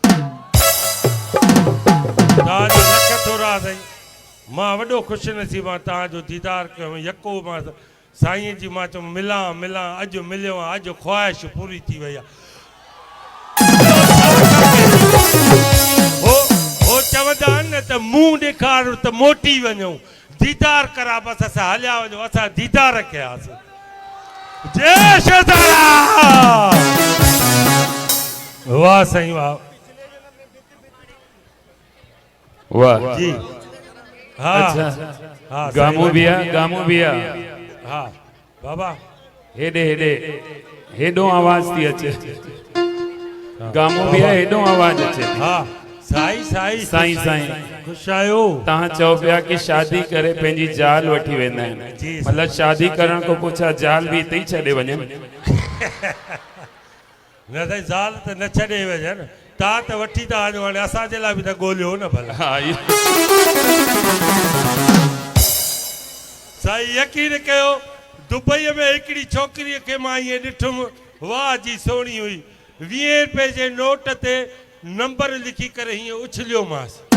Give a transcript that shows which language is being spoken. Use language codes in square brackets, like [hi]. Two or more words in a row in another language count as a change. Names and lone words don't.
[sd] तव्हांजो लख थोरा साईं मां वॾो ख़ुशि नसीबु आहियां तव्हांजो दीदार कयो यको मां साईं जी मां चयो मिलां अॼु मिलियो आहे अॼु ख्वाहिश पूरी थी वई आहे हो चवंदा आहिनि न त मुंहुं ॾेखार त मोटी वञूं दीदार करा बसि असां हलिया वञूं असां दीदार कयासीं जय शहज़ादा वाह साईं वाह वाह जी हाँ अच्छा हाँ गामू बिया हाँ बाबा हेडो आवाज थी अचे गामू बिया हेडो आवाज अचे हाँ साईं खुश आयो तहां चओ पिया कि शादी करे पंहिंजी जाल वठी वेंदा आहिनि मतलब शादी करण को पुछा जाल भी इते ही छॾे वञनि न साईं ज़ाल त न छॾे वञनि तव्हां त वठी था वञो हाणे असांजे लाइ बि त ॻोल्हियो न भला साईं यकीन कयो दुबई में हिकिड़ी छोकिरीअ खे मां ईअं ॾिठुमि वाह जी सोणी हुई 20 रुपए जे नोट ते नंबर लिखी करे हीअं उछलियोमांसि